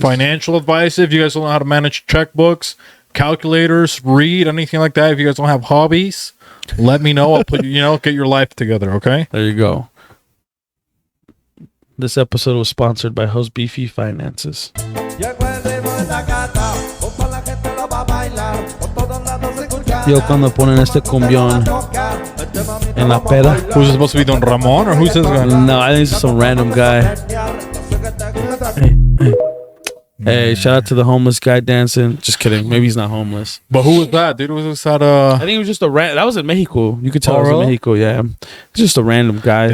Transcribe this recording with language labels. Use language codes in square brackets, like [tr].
[en] Financial advice, if you guys don't know how to manage checkbooks, calculators, read, anything like that, if you guys don't have hobbies, let me know. I'll put get your life together, okay? There you go. This episode was sponsored by Host Beefy Finances. [es] Yo, cuando ponen este cumbión en la peda. [en] Who's it supposed to be, Don Ramon, or who's this guy? No, I think it's some random guy. Hey, shout out to the homeless guy dancing. Just kidding. Maybe he's not homeless. But who was that, dude? Was that I think it was just a that was in Mexico. You could tell it was in Mexico, yeah. It's just a random guy.